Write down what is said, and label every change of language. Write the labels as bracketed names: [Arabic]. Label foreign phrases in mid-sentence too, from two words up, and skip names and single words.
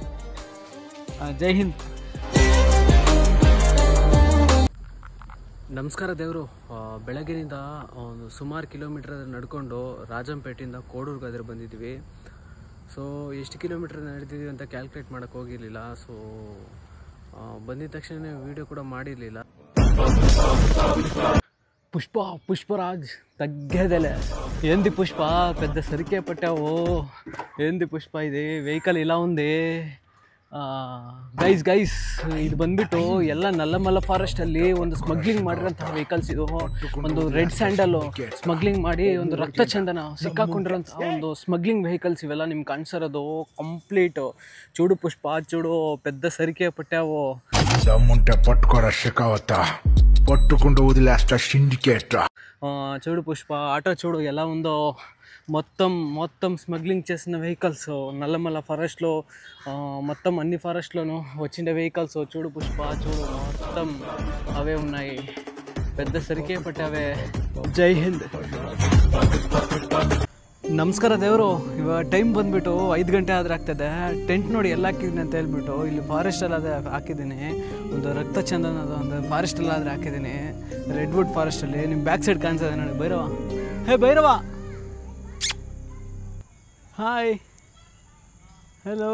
[Kannada] ಜೈ ಹಿಂದ್. ನಮಸ್ಕಾರ ದೇವರು. ಬೆಳಗ್ಗಿನಿಂದ ಒಂದು ಸುಮಾರು ಕಿಲೋಮೀಟರ್ ನಡ್ಕೊಂಡು ರಾಜಂಪೇಟೆಯಿಂದ ಕೋಡೂರ್ಗಾದ್ರೆ ಬಂದಿದ್ದೀವಿ. ಸೊ ಎಷ್ಟು ಕಿಲೋಮೀಟರ್ ನಡೆದಿದ್ದೀವಿ ಅಂತ ಕ್ಯಾಲ್ಕುಲೇಟ್ ಮಾಡೋಕ್ಕೆ ಹೋಗಿರಲಿಲ್ಲ. ಸೊ ಬಂದಿದ ತಕ್ಷಣ ವೀಡಿಯೋ ಕೂಡ ಮಾಡಿರಲಿಲ್ಲ. [Telugu] పుష్పరాజ్ తగ్గేదేలే. ఏంది పుష్ప పెద్ద సరికే పట్టావు? ఏంది పుష్ప ఇది వెహికల్ ఇలా ఉంది? [Kannada] ಗೈಸ್ ಇದು ಬಂದ್ಬಿಟ್ಟು ಎಲ್ಲ ನಲ್ಲಮಲ್ಲ ಫಾರೆಸ್ಟಲ್ಲಿ ಒಂದು ಸ್ಮಗ್ಲಿಂಗ್ ಮಾಡಿರೋಂಥ ವೆಹಿಕಲ್ಸ್. ಇದು ಒಂದು [English] red sandal [Kannada] ಸ್ಮಗ್ಲಿಂಗ್ ಮಾಡಿ ಒಂದು ರಕ್ತ ಚಂದನ ಸಿಕ್ಕಾಕೊಂಡಿರೋಂಥ ಒಂದು [English] smuggling vehicles [Kannada] ಇವೆಲ್ಲ ನಿಮ್ಗೆ ಕಾಣಿಸಿರೋದು ಕಂಪ್ಲೀಟು. [Telugu] చూడు పుష్ప, చూడు పెద్ద సరికే పట్టావు. దమ్ముంటే పట్టుకోరా షికావత, పట్టుకుంటూ వదిలేస్తా సిండికేట్. చూడు పుష్ప, ఆటో చూడు ఎలా ఉందో. మొత్తం స్మగ్లింగ్ చేసిన వెహికల్స్ నల్లమల్ల ఫారెస్ట్లో, మొత్తం అన్ని ఫారెస్ట్లోనూ వచ్చిన వెహికల్స్. చూడు పుష్ప, చూడు మొత్తం అవే ఉన్నాయి. పెద్ద సరికే పట్టావే. జై హింద్. [Kannada] ನಮಸ್ಕಾರ ದೇವರು. ಇವಾಗ ಟೈಮ್ ಬಂದುಬಿಟ್ಟು 5 ಗಂಟೆ ಆದರೆ ಆಗ್ತದೆ. ಟೆಂಟ್ ನೋಡಿ ಎಲ್ಲ ಹಾಕಿದ್ದೀನಿ ಅಂತ ಹೇಳ್ಬಿಟ್ಟು ಇಲ್ಲಿ ಫಾರೆಸ್ಟಲ್ಲಾದರೆ ಹಾಕಿದ್ದೀನಿ. ಒಂದು ರಕ್ತ ಚಂದನದ ಒಂದು ಫಾರೆಸ್ಟಲ್ಲಾದರೆ ಹಾಕಿದ್ದೀನಿ, ರೆಡ್ವುಡ್ ಫಾರೆಸ್ಟಲ್ಲಿ. ನಿಮ್ಮ [English] back side [Kannada] ಕಾಣಿಸ್ತದೆ ನೋಡಿ ಭೈರವ. ಹೇ ಭೈರವ, [English] hi, hello.